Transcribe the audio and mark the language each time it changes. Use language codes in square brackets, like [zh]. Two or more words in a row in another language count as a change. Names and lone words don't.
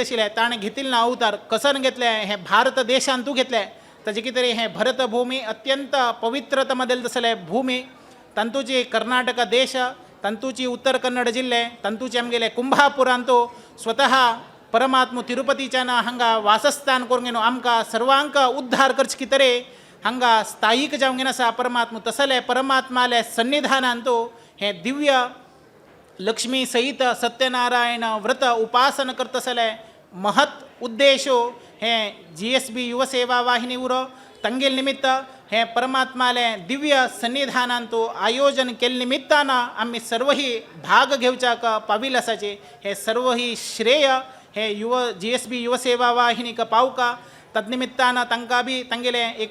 [kok] आशिल्ले ताणें घेतिल्लो अवतार कसन घेतले हे भारत देशांत तूं घेतले ताजे कितें रे हे भरत भूमी अत्यंत पवित्रतम दिले भूमी तंतूची कर्नाटक देश तंतूची उत्तर कन्नड जिल्हे तंतूची आमगेले कुंभापुरांत तो स्वतः परमात्मा तिरुपतीच्यान हांगा वासस्थान करून घेवन आमकां सर्वांक उद्धार करचे कितें रे हांगा स्थायीक जावंक घेवन आसा परमात्मा तसले परमात्माले सन्निधानांत तो हे दिव्य लक्ष्मी सहित सत्यनारायण व्रत उपासन करतसले महत् उद्देशो हे GSB युवसेवा वाहिनी उरो तंगेल निमित्त हे परमात्माले दिव्य सन्निधानांत तो आयोजन केले निमित्तानं आम्ही सर्व ही भाग घेवच्याक पाविल आसाचे हे सर्व ही श्रेय हे GSB युवसेवा वाहिनीक पावका तद्निमित्तानं तांकां बी तांगेले एक